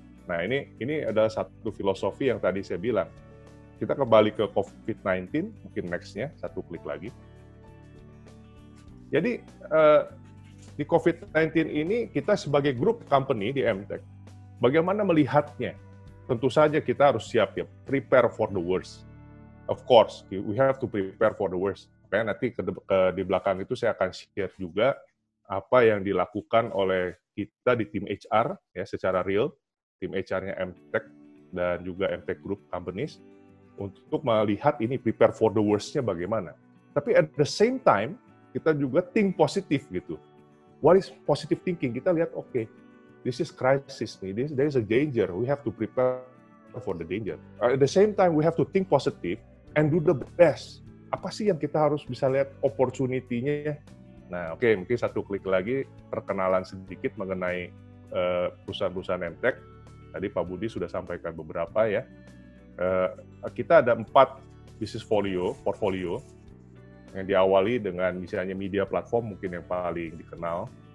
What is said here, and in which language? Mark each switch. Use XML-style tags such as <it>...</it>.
<id>Nah, ini adalah satu filosofi yang tadi saya bilang. Kita kembali ke COVID-19, mungkin next-nya, satu klik lagi. Jadi, di COVID-19 ini, kita sebagai grup company di MTech, bagaimana melihatnya? Tentu saja kita harus siap ya,</id> <en>prepare for the worst. Of course, we have to prepare for the worst.</en> <id>Makanya nanti di belakang itu saya akan share juga apa yang dilakukan oleh kita di tim HR, ya secara real, tim HR-nya MTech dan juga MTech Group Companies, untuk melihat ini</id> <en>prepare for the worst-</en> <id>nya bagaimana. Tapi</id> <en>at the same time,</en> <id>kita juga think positif gitu.</id> <en>What is positive thinking?</en> <id>Kita lihat,</id> <en>okay, this is crisis nih, there is a danger, we have to prepare for the danger. At the same time, we have to think positive and do the best.</en> <id>Apa sih yang kita harus bisa lihat opportunity-nya? Nah, oke, mungkin satu klik lagi, perkenalan sedikit mengenai perusahaan-perusahaan MTech. Tadi Pak Budi sudah sampaikan beberapa ya. Kita ada 4 bisnis portfolio yang diawali dengan misalnya media platform mungkin yang paling dikenal.</id>